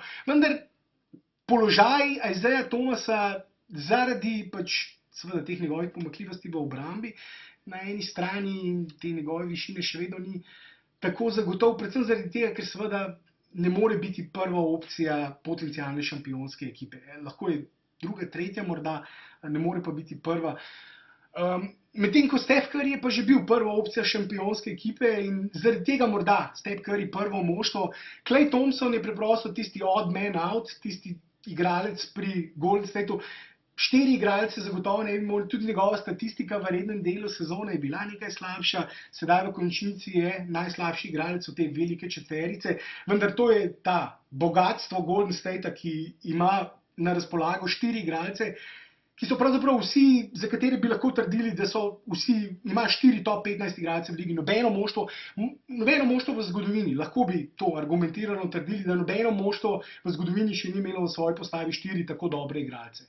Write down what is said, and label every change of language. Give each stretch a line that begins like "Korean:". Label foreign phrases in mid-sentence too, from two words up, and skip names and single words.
Slovenian: Vendar položaj Isaiah Thomasa zaradi pač seveda teh njegovih pomanjkljivosti v obrambi na eni strani in te njegove višine še vedno ni tako zagotov, predvsem zaradi tega, ker seveda ne more biti prva opcija potencialne šampionske ekipe. Lahko je druga, tretja morda, ne more pa biti prva. Medtem ko Steph Curry je pa že bil prva opcija šampionske ekipe in zaradi tega morda Steph Curry prvo moštvo. Klay Thompson je preprosto tisti
English: odd man out,
Slovenian: tisti igralec pri Golden Stateu. 4 igralce zagotovo ne bi mogli, tudi njegova statistika v rednem delu sezone je bila nekaj slabša, sedaj v končnici je najslabši igralec v te velike četverice, vendar to je ta bogatstvo Golden Statea, ki ima na razpolago 4 igralce, ki so pravzaprav vsi, za katere bi lahko trdili, da so vsi, ima 4 top 15 igralcev v ligi, nobeno moštvo v zgodovini, lahko bi to argumentirano trdili, da nobeno moštvo v zgodovini še ni imelo v svoji postavi 4 tako dobre igralce.